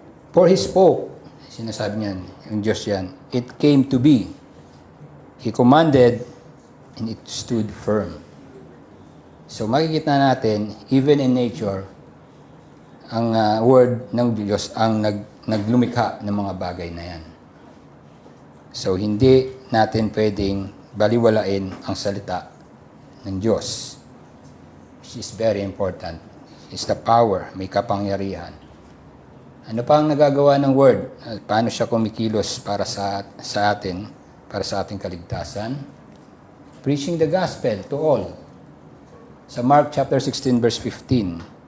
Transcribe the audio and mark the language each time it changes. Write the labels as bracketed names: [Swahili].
[English] For He spoke, [Filipino] sinasabi niyan, yung Diyos yan, [English] it came to be. He commanded, and it stood firm. [Filipino] So makikita natin, even in nature, ang word ng Diyos ang naglumikha ng mga bagay na yan. So hindi natin pwedeng baliwalain ang salita ng Diyos, [English] which is very important. It's the power, [Filipino] may kapangyarihan. Ano pa ang nagagawa ng word? Paano siya kumikilos para sa atin, para sa ating kaligtasan? [English] Preaching the gospel to all. [Filipino] Sa Mark chapter 16 verse 15.